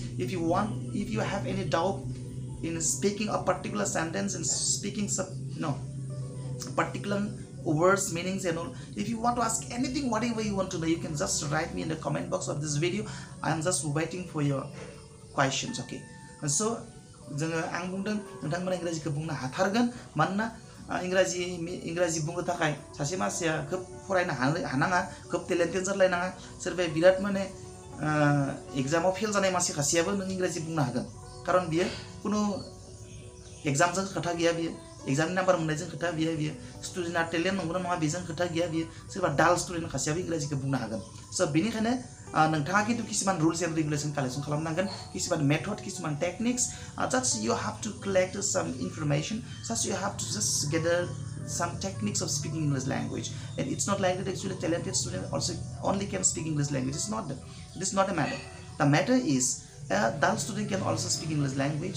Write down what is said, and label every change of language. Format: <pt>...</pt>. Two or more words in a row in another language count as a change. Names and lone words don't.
<en>If you have any doubt in speaking a particular sentence and speaking particular words, meanings and all, if you want to ask anything, whatever you want to know, you can just write me in the comment box of this video. I am just waiting for your questions. Okay, and so</en> <brx>आं बुंदों नोंथांमोना इंराजिखौ बुंनो हाथारगोन, मानोना इंराजि बुंनो थाखाय सासे मानसिया खोब फरायनो हानाङा, खोब टेलेन्टेड जालायनाङा। सोरबाया बिराद माने एग्जामाव फेल जानाय मानसि खासेयाबो नों इंराजि बुंनो हागोन, खारन बियो कुनु एग्जामजों खोथा गैया, बियो एग्जामनि नाम्बार मोननायजों खोथा गैया, बियो स्टुडेन्टआ टेलेन्ट नंगौना नङा बेजों खोथा गैया, बियो सोरबा</brx> <en>dull student</en> <brx>खासेयाबो इंराजिखौ बुंनो हागोन। स' बेनिखायनो नोंथाङा खिन्थु किसुमान</brx> <en>rules and regulation collection</en> <brx>खालामनांगोन, किसुमान मेथड, किसुमान टेक्निक्स,</brx> <en>just you have to collect some information, just you have to just gather some techniques of speaking English language. And it's not like that actually talented student also only can speak English language. It's not that. It is not a matter. The matter is a dull student can also speak English language.</en>